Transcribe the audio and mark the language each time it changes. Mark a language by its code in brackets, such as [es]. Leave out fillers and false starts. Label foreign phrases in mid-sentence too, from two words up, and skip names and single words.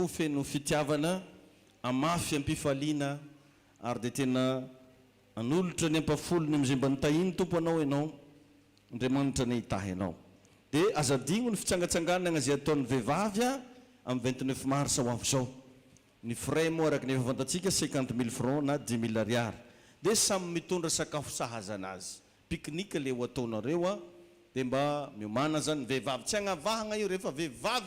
[mg] fo feno fitiavana amafy ampifaliana ary de tena anolotra ny ampafolony am'izay mba nitahiny tompo anao ianao andriamanitra ny hitahy anao de azadigno ny fitsangatsanganana zay ataon'ny vehivavy a amin'ny 29 mars ho avy zao ny frais moa araky ny efa fantatsika 50 000 francs na 10 000 ariary de samy mitondra sakafo sahaza anazy pique-nique le ho ataonareo a de mba miomana zany vehivavy tsy agnavahagna io rehefa vehivavy